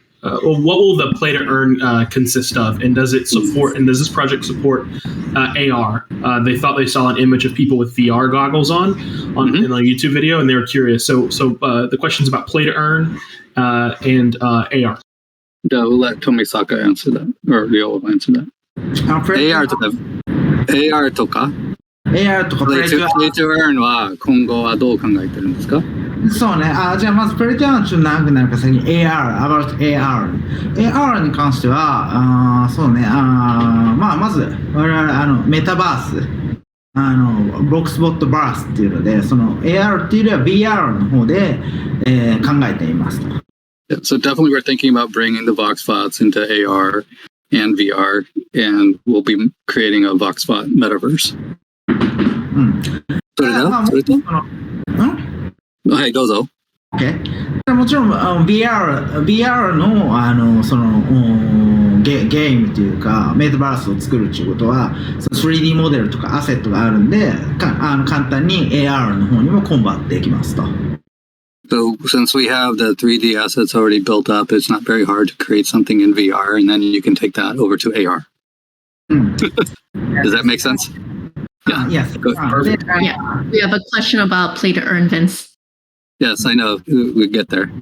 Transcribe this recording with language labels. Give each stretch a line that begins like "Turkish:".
English: What will the play to earn consist of? And does this project support AR? They thought they saw an image of people with VR goggles on in a YouTube video, and they were curious. So the question's about play to earn and AR. We'll let Tomisaka answer that, or Ryo will answer that.
Japanese: AR とか AR とかプレイトゥプレイトゥエーンは今後はどう考えてるんですか？そうね。じゃあまずプレイトゥエーンはちょっと長くなるから先に
English: about
Japanese: AR に関してはそうね。まず我々メタバースVoxvotバースっていうので、その AR っていうよりは VR の方で、考えていますと。
English: Yeah, so definitely we're thinking about bringing the Voxvots into AR and VR, and we'll be creating a Voxvot metaverse.
Japanese: それとはい、どうぞ。
English: Okay.
Japanese: もちろんVR のそのゲームというかメタバースを作るっていうことは 3D モデルとかアセットがあるんで簡単に AR の方にもコンバートできますと。
English: So since we have the 3D assets already built up, it's not very hard to create something in VR, and then you can take that over to AR. Does that make sense? Yeah. Yes. Perfect. Yeah. We have a question about play to earn, Vince. Yes, I know. We get there.